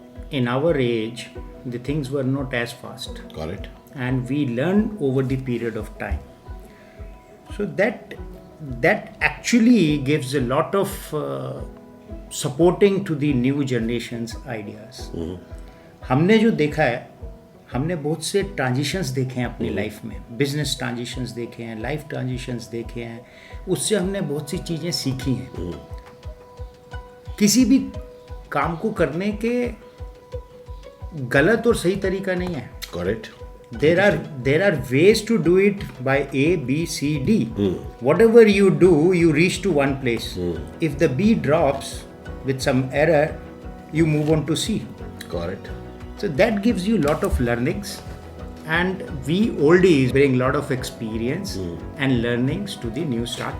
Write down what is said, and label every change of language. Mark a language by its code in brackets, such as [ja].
[en] In our age, the things were not as fast. Correct. And we learn over the period of time. So that actually gives a lot of supporting to the new generation's ideas. [hi] हमने जो देखा है, हमने बहुत से transitions देखे हैं अपनी लाइफ में, बिजनेस ट्रांजिशंस देखे हैं, लाइफ ट्रांजिशंस देखे हैं, उससे हमने बहुत सी चीज़ें सीखी हैं. किसी भी काम को करने के गलत और सही तरीका नहीं है. [en] Correct. There are ways to do it by A, B, C, D. Whatever you do, you reach to one place. If the B drops with some error, you move on to C. Correct. So that gives you a lot of learnings, and we oldies bring a lot of experience and learnings to the new start.